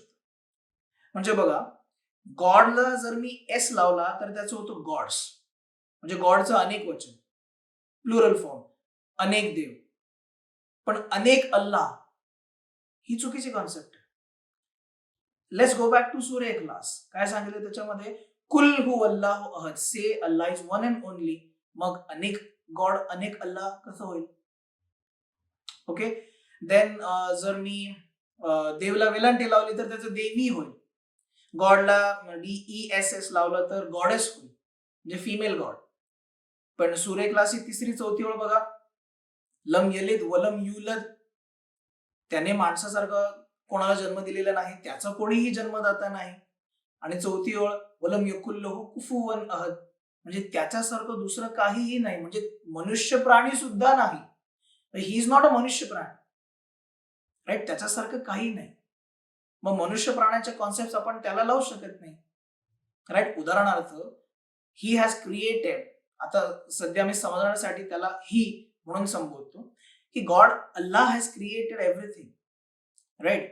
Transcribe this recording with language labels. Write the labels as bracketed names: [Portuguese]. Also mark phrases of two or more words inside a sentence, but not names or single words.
[Marathi] म्हणजे बघा, गॉडला जर मी एस लावला तर त्याचं होतं गॉड्स, म्हणजे गॉडचं अनेक वचन, [English] plural form, [Marathi] अनेक देव. पण अनेक अल्लाह ही चुकीची कॉन्सेप्ट आहे. [English] let's go back to सूरा इखलास. [Marathi] काय सांगितलं त्याच्यामध्ये? [Arabic] قل هو الله أحد, [English] say Allah is one and only. [Marathi] मग अनेक गॉड, अनेक अल्लाह कसं होईल? ओके. देन जर मी देवला वेलांटी लावली तर त्याचं देवी होईल. गॉडला DESS लावलं तर गॉडेस होईल, म्हणजे [English] female god. [Marathi] पण सूरा इखलासची 3री 4थी ओळ बघा, [Arabic] لم يلد ولم يولد, [Marathi] त्याने माणसासारखा कोणाला जन्म दिलेला नाही, त्याचा कोणीही जन्मदाता नाही. आणि 4थी ओळ, [Arabic] ولم يكن له كفوا أحد, [Marathi] म्हणजे त्याच्यासारखं दुसरं काहीही नाही, म्हणजे मनुष्य प्राणी सुद्धा नाही. [English] he is not a [Marathi] मनुष्य प्राणी, [English] राईट? [Marathi] त्याच्यासारखं काही नाही. मग मनुष्य प्राण्याच्या कॉन्सेप्ट आपण त्याला लावू शकत नाही, राईट? उदाहरणार्थ, [English] he has created, [Marathi] आता सध्या मी समजण्यासाठी त्याला ही म्हणून संबोधतो की [English] God, Allah has created everything, right?